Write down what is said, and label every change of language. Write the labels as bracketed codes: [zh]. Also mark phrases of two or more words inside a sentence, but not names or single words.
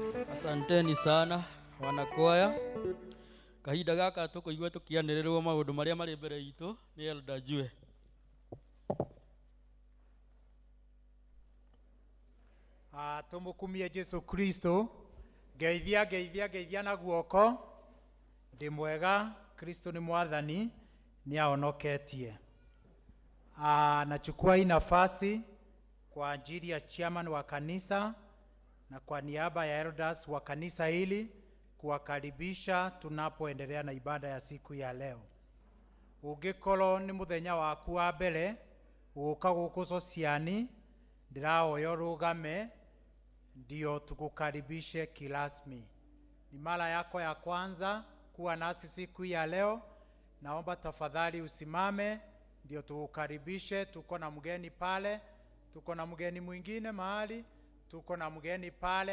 [sw] Asanteni sana wanakwaya. [ki] Kahinda gaka tukuigua tukianĩrĩrwo maũndũ marĩa marĩ mbere itũ nĩ Elder Jue. Tumukumie Jesu Kristo. Geithia na guoko. Ndi mwega, Kristo ni mwathani, ni aonoketie. [sw] Nachukua hii nafasi kwa ajili ya chairman wa kanisa na kwa niaba ya elders wa kanisa hili kuwakaribisha tunapoendelea na ibada ya siku ya leo. [ki] Ungikoro ni muthenya waku wa mbere guka guku sociani, ndirahoya rugame ndio tukukaribishe kirasmi. [sw] Ni mara yako ya kwanza kuwa nasi siku ya leo, naomba tafadhali usimame ndio tukukaribishe. Tuko na mgeni pale, tuko na mgeni mwingine mahali, tuko na mgeni pale.